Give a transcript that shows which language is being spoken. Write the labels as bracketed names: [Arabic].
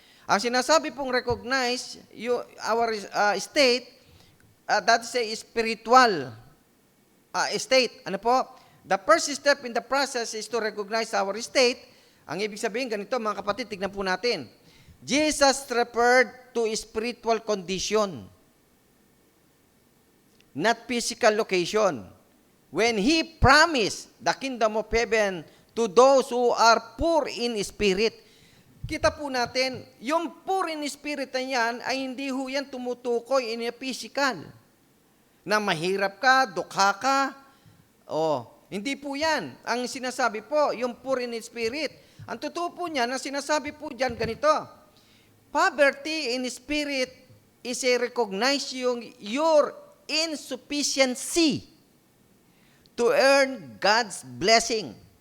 [Filipino] Ang sinasabi pong [English] recognize our state, that is a spiritual state. [Filipino] Ano po? [English] The first step in the process is to recognize our state. [Filipino] Ang ibig sabihin, ganito mga kapatid, tignan po natin. [English] Jesus referred to a spiritual condition, not physical location. When He promised the kingdom of heaven to those who are poor in spirit. [Filipino] Kita po natin, yung poor in spirit na yan, ay hindi ho yan tumutukoy [English] in a physical. [Filipino] Na mahirap ka, dukha ka. Hindi po yan. Ang sinasabi po, yung poor in spirit. Ang totoo po niyan, ang sinasabi po dyan, ganito. [English] Poverty in spirit is a recognizing your insufficiency to earn God's blessing.